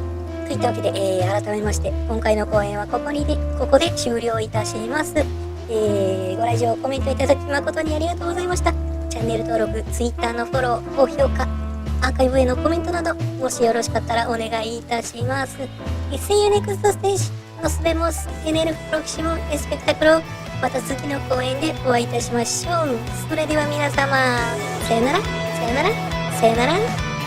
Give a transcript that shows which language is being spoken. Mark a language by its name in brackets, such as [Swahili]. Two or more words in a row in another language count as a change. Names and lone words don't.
[Japanese] といったわけで、改めまして今回の講演はここで終了いたします。ご来場コメントいただき誠にありがとうございました。チャンネル登録、Twitter のフォロー、高評価、アーカイブへのコメントなどもしよろしかったらお願いいたします。 [English] See you next stage. [Spanish] Nos vemos en el próximo espectáculo. [Japanese] また次の公演でお会いいたしましょう。それでは皆様、さよなら、さよなら、さよなら。